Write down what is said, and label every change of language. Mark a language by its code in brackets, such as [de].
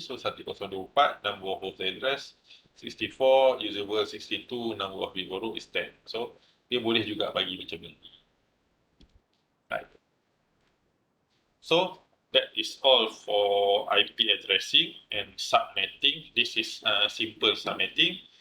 [en] So 1024, number of host address 64, usable 62, number of bit borrow is 10. [ms] So dia boleh juga bagi macam ni. [en] Right. So that is all for IP addressing and subnetting. This is simple subnetting.